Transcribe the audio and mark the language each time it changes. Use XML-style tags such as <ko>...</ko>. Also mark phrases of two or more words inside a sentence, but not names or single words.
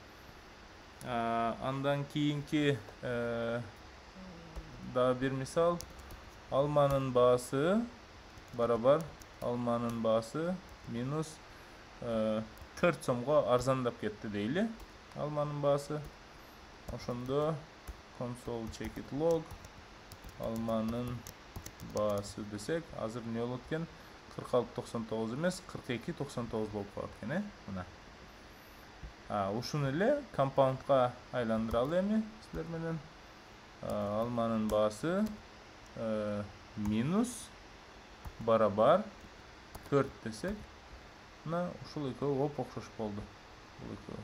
<ky>Андан кийинки дагы бир мисал. Алманын баасы барабар алманын баасы минус 4 сомго арзандап кетти дейли. Алманын баасы. Ошондо</ky> <en>console check it log</en> <ky>алманын баасы десек, азыр эмне болот экен? 46.99 эмес, 42.99 болуп калат экен, мына. Ушуну эле компаундга айландыралы эми силер менен. Алманын баасы минус барабар 4 десек, мына ушул экөө окшош болду.</ky>